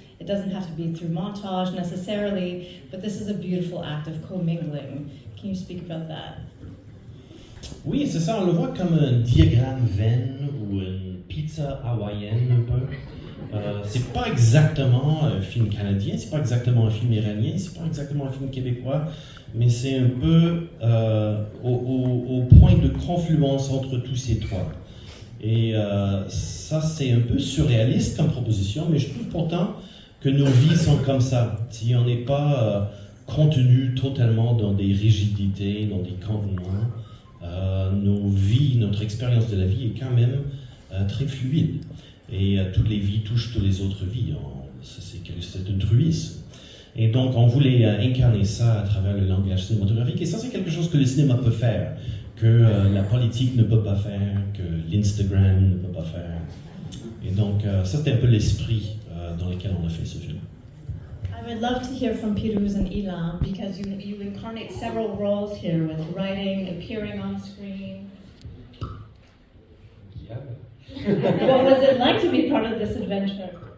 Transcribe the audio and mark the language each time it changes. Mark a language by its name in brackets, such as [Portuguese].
[English] It doesn't have to be through montage necessarily, but this is a beautiful act of commingling. Can you speak about that? [French] Oui, c'est ça, on le voit comme un diagramme Venn ou une pizza hawaïenne un peu. C'est pas exactement un film canadien, c'est pas exactement un film iranien, c'est pas exactement un film québécois, mais c'est un peu au point de confluence entre tous ces trois. Et ça, c'est un peu surréaliste comme proposition, mais je trouve pourtant que nos vies sont comme ça. Si on n'est pas contenu totalement dans des rigidités, dans des contenants, nos vies, notre expérience de la vie est quand même très fluide. Et toutes les vies touchent toutes les autres vies. C'est un truisme. Et donc, on voulait incarner ça à travers le langage cinématographique. Et ça, c'est quelque chose que le cinéma peut faire, que la politique ne peut pas faire, que l'Instagram ne peut pas faire. Et donc, ça, c'était un peu l'esprit dans lequel on a fait ce film. [English] I would love to hear from Pirouz and Ilan, because you incarnate several roles here with writing, appearing on screen. Yeah. What was it like to be part of this adventure?